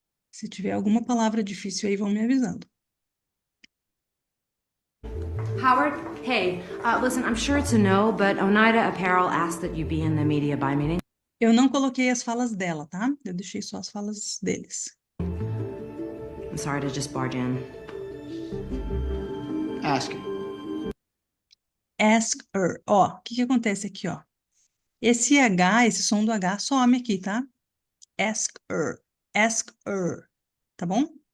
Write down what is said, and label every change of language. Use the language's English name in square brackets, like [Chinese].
[Portuguese] Se tiver alguma palavra difícil aí, vão me avisando. [English] Howard, hey, listen, I'm sure it's a no, but Oneida Apparel asked that you be in the media buy meeting. [Portuguese] Eu não coloquei as falas dela, tá? Eu deixei só as falas deles. [English] I'm sorry to just barge in. Ask her. Ask her. [Portuguese] Ó, o que acontece aqui, ó? Esse H, esse som do H some aqui, tá? [English] Ask her. Ask her. [Portuguese] Tá bom?